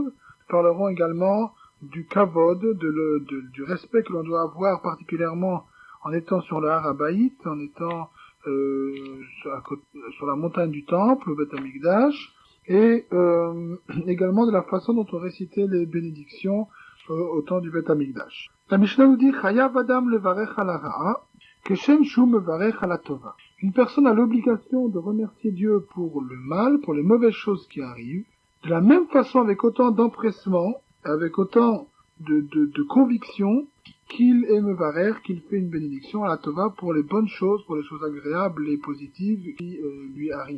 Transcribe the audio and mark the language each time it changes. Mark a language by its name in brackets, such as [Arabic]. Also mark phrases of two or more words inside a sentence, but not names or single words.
[French] Nous parlerons également du kavod, du respect que l'on doit avoir particulièrement en étant sur le Har Habayit, en étant sur la montagne du temple, au Beth Amikdash, et également de la façon dont on récitait les bénédictions au temps du Beth Amikdash. La Mishnah nous dit [Hebrew] חייב אדם לברך על הרעה, כשם שהוא מברך על הטובה. [French] Une personne a l'obligation de remercier Dieu pour le mal, pour les mauvaises choses qui arrivent, de la même façon avec autant d'empressement, avec autant de conviction qu'il est mevarer, qu'il fait une bénédiction à la tova pour les bonnes choses, pour les choses agréables et positives qui lui arrivent.